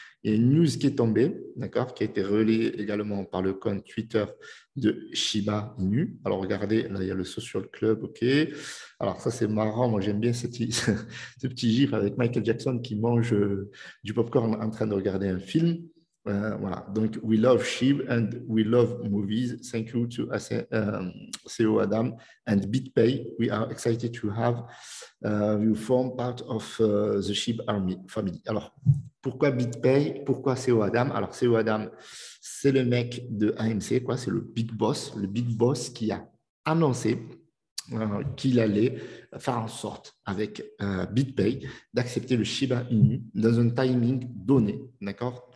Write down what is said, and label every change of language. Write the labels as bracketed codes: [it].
[fr] Il y a une news qui est tombée, d'accord, qui a été relayée également par le compte Twitter de Shiba Inu. Alors regardez, là il y a le Social Club, ok. Alors ça c'est marrant, moi j'aime bien ce petit gif avec Michael Jackson qui mange du popcorn en train de regarder un film. Voilà, donc [en] we love SHIB and we love movies. Thank you to CEO Adam and BitPay. We are excited to have you form part of the SHIB Army family. [fr] Alors, pourquoi BitPay? Pourquoi CEO Adam? Alors, CEO Adam, c'est le mec de AMC, quoi. C'est le big boss qui a annoncé qu'il allait faire en sorte avec BitPay d'accepter le Shiba Inu dans un timing donné. D'accord?